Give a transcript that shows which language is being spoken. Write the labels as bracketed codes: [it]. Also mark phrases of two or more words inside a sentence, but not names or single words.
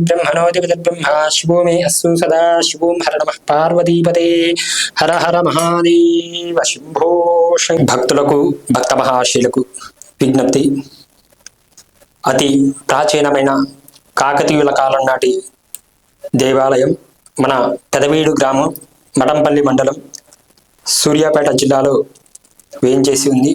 [sa] ब्रह्मणोऽधिपति ब्रह्मा शिवो मे अस्सु सदा शिवों हर नमः पार्वतीपते हर हर महादेव शंभो [te] భక్తులకు భక్త మహాశీలకు విజ్ఞప్తి అతి ప్రాచీనమైన కాకతీయుల కాలం నాటి దేవాలయం మన పెదవీడు గ్రామం మడంపల్లి మండలం సూర్యాపేట జిల్లాలో వేయించేసి ఉంది।